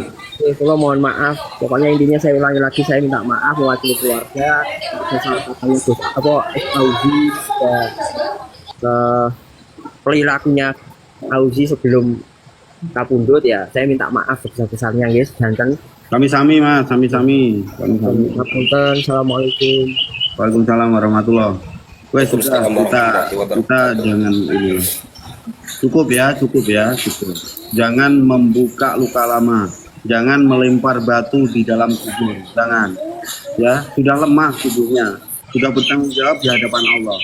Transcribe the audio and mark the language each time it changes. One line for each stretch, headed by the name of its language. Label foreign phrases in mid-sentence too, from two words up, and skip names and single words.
Indonesian: Kalau mohon maaf, pokoknya intinya saya ulangi lagi, saya minta maaf mewakili keluarga, saya salah satunya Gus Auzi, perilakunya Auzi sebelum kapundut ya, saya minta maaf sebesar-besarnya guys, dan
Javanese: Sami-sami Mas, sami-sami. Sami-sami.
Arabic: Assalamualaikum. وعليكم السلام ورحمة الله.
Indonesian: Wes sudah kita jangan ini. Cukup ya. Jangan membuka luka lama. Jangan melempar batu di dalam kubur. Jangan. Ya, sudah lemah tubuhnya. Sudah bertanggung jawab di hadapan Allah.